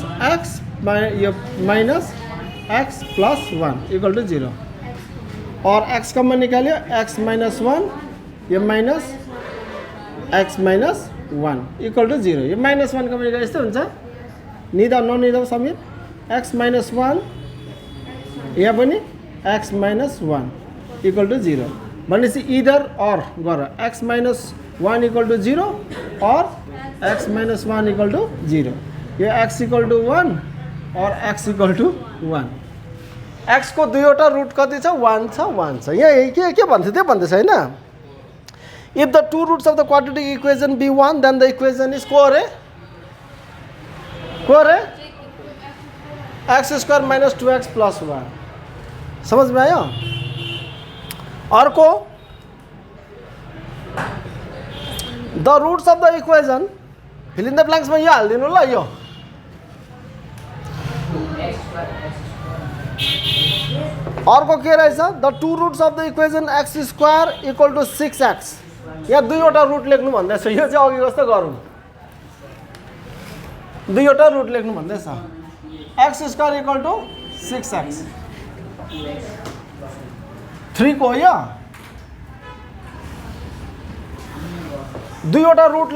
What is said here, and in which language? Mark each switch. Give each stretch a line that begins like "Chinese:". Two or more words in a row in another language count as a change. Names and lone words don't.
Nepali: x यो
English: minus x plus 1 equal to 0
Nepali: और x कमन निकाल्यो
English: x minus 1
Nepali: यो
English: minus x minus 1 equal to 0
Nepali: यो माइनस 1 कमन निकाल्यो यस्तो हुन्छ निदा ननिदा समेत
English: x minus 1
Nepali: यहाँ पनि
English: x minus 1 equal to 0
Nepali: भनेपछि इदर और गर
English: x minus 1 equal to 0 or x minus 1 equal to 0
Nepali: यो
English: x equal to 1 or x equal to 1
Nepali: x को दुईवटा रुट कति छ 1 छ 1 छ यहाँ के भन्छ त्यो भन्दैछ हैन
English: if the two roots of the quadratic equation be 1 then the equation is
Nepali: को रे
English: x square minus 2x plus 1
Hindi: समझ में आयो
Nepali: अर्को
English: the roots of the equation fill in the blanks
Nepali: में यो हाल्दिनु ल यो अर्को के रहेछ
English: the two roots of the equation x square equal to 6x
Nepali: यहाँ दुईवटा रुट लेख्नु भन्दैछ यो चाहिँ अघि कस्तो गरौँ दुईवटा रुट लेख्नु भन्दैछ
English: x square equal to 6x
Nepali: 3 को यो दुईवटा रुट